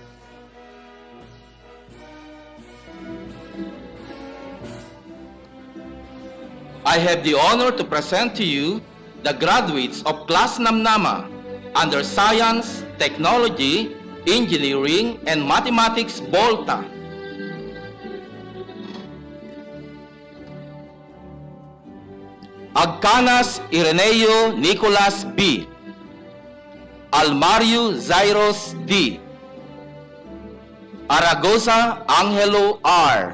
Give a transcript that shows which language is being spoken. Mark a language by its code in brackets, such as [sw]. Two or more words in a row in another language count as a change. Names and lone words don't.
[en] I have the honor to present to you the graduates of Class Namnama under Science, Technology, Engineering, and Mathematics Volta. Agcanas Ireneo Nicolas B. Almario Zairos D. Aragosa Angelo R.